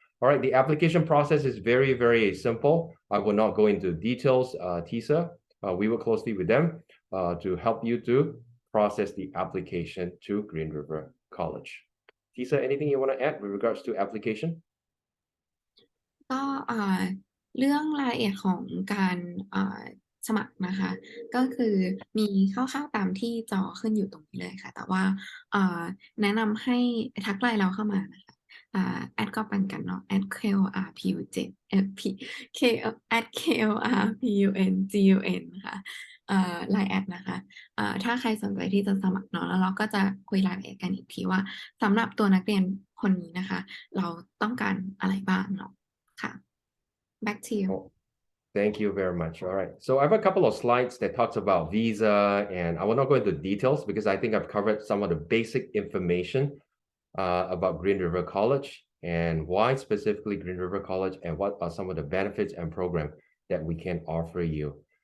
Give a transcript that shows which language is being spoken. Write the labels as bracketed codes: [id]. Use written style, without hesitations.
[en] All right, the application process is very, very simple. I will not go into details, Tisa. We work closely with them to help you to process the application to Green River College. Tisa, anything you want to add with regards to application? ก็ [th] เรื่องรายละเอียดของการสมัครนะคะ ก็คือมีคร่าวๆตามที่จอขึ้นอยู่ตรงนี้เลยค่ะ แต่ว่า แนะนำให้ทักไลน์เราเข้ามานะคะแอดก็ปันกันเนาะ @KORPUN K @KORPUNGUN ค่ะไลน์แอดนะคะถ้าใครสนใจที่จะสมัครเนาะแล้วเราก็จะคุยรายละเอียดกันอีกทีว่าสำหรับตัวนักเรียนคนนี้นะคะ เราต้องการอะไรบ้างเนาะค่ะ [en] back to you Oh, thank you very much. All right. So I have a couple of slides that talks about visa, and I will not go into details because I think I've covered some of the basic information about Green River College and why specifically Green River College and what are some of the benefits and program that we can offer you.